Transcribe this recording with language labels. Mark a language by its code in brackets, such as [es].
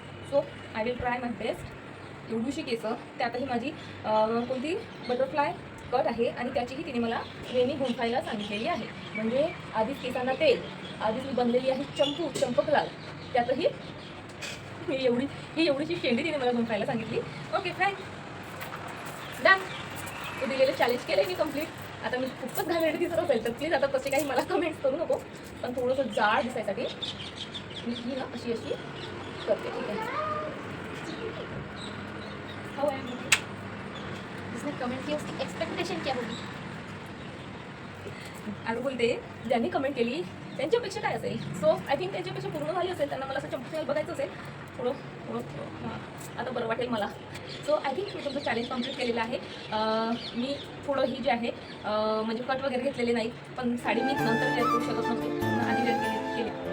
[en] So I will try my best. [mr] एवढीशी केसं, त्यातही माझी कोणती बटरफ्लाय कट आहे आणि त्याचीही तिने मला वेणी गुंफायला सांगितलेली आहे. म्हणजे आधीच केसांना तेल, आधीच मी बनलेली आहे चंपकलाल, त्यातही ही एवढीशी शेंडी तिने मला गुंफायला सांगितली. Okay fine, done. तू दिलेलं चॅलेंज केलं मी कम्प्लीट. आता मी खूपच घाणेरडी दिसत असेल तर प्लीज आता तसे काही मला कमेंट्स करू नको, पण थोडंसं जाड दिसायसाठी मी ही ना अशी करते. ठीक आहे. हो आहे. [hi] इसने कमेंट किया, उसकी एक्सपेक्टेशन क्या होगी? [mr] आणि बोलते ज्यांनी कमेंट केली त्यांच्यापेक्षा काय असेल. सो आय थिंक त्यांच्यापेक्षा पूर्ण झाली असेल, त्यांना मला असं चंपल बघायचं असेल थोडं आता बरं वाटेल मला. सो आय थिंक मी तुमचं चॅलेंज कम्प्लीट केलेलं आहे. मी थोडं ही जे आहे म्हणजे कट वगैरे घेतलेले नाही, पण साडी मी नंतर वेअर करू शकत नव्हते, आधी वेअर केली.